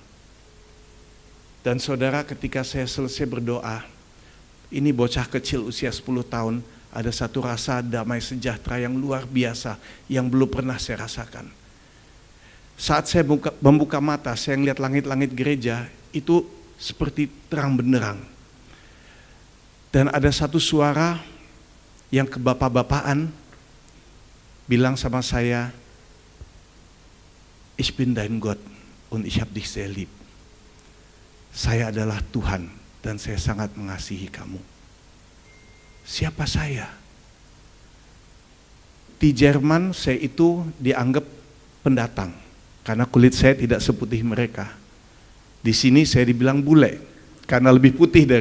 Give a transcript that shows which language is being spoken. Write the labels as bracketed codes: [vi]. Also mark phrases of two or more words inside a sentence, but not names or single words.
[id] Dan saudara, ketika saya selesai berdoa, ini bocah kecil usia 10 tahun, ada satu rasa damai sejahtera yang luar biasa yang belum pernah saya rasakan. Saat saya membuka mata, saya melihat langit-langit gereja, itu seperti terang benderang. Dan ada satu suara yang kebapak-bapaan bilang sama saya, [de] Ich bin dein Gott und ich hab dich sehr lieb. [id] Saya adalah Tuhan dan saya sangat mengasihi kamu. Siapa saya? Di Jerman saya itu dianggap pendatang karena kulit saya tidak seputih mereka. Di sini saya dibilang bule karena lebih putih dari.